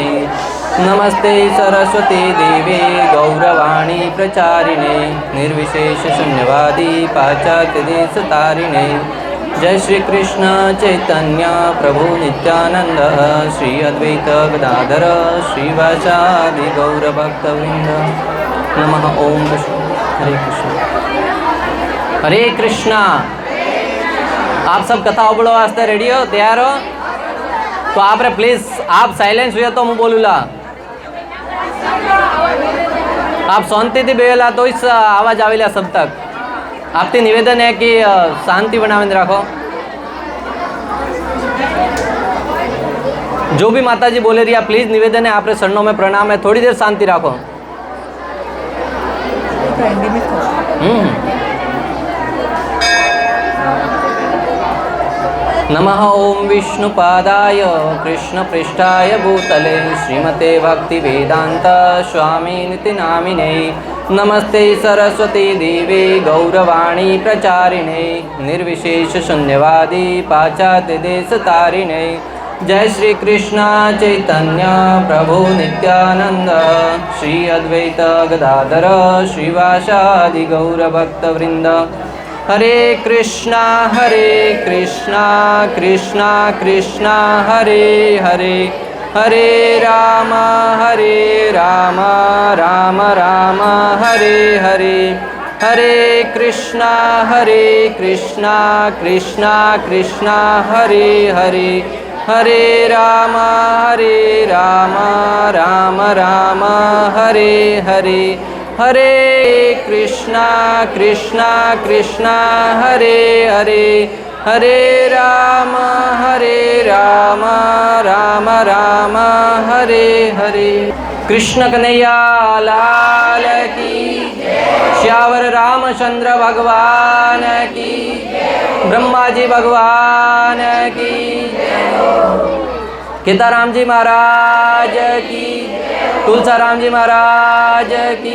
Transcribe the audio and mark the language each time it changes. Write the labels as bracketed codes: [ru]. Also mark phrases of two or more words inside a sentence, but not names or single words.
[sa] नमस्ते सरस्वती देवे गौरवाणी प्रचारिणे निर्विशेषशून्यवादी पाश्चात्यदेशतारिणे। जय श्री कृष्ण चैतन्य प्रभु नित्यानंद श्री अद्वैत गदाधर श्रीवासादि गौरभक्तवृंद। नमः ओम हरे कृष्ण हरे कृष्णा। [hi] आप सब कथा बोलो वास्ते रेडी हो, तैयार हो? तो आप रे प्लीज आप साइलेंस हुए तो मैं बोलूला। आप शांति थी बेला तो इस आवाज आवेला सब तक। आपसे निवेदन है कि शांति बनावे रखो। जो भी माता जी बोले रही है प्लीज निवेदन है, आप रे चरणों में प्रणाम है, थोड़ी देर शांति रखो। [sa] नमः ओं विष्णुपादाय कृष्णपृष्ठाय भूतले श्रीमते भक्तिवेदान्त स्वामिनिति नामिने। नमस्ते सरस्वती देवे गौरवाणी प्रचारिणे निर्विशेषशून्यवादी पाश्चात्यदेशतारिणे। जय श्री कृष्ण चैतन्य प्रभु नित्यानंद श्री अद्वैत गदाधर श्रीवासादि गौरभक्तवृंद। हरे कृष्णा कृष्णा कृष्णा हरे हरे, हरे राम राम राम हरे हरे। हरे कृष्णा कृष्णा कृष्णा हरे हरे, हरे राम राम राम हरे हरे। हरे कृष्णा कृष्णा हरे हरे, हरे राम राम राम हरे हरे। [hi] कृष्ण कन्हैया लाल की, श्यावर रामचंद्र भगवान की, ब्रह्मा जी भगवान की, केदाराम जी महाराज की, तुलसाराम जी महाराज की।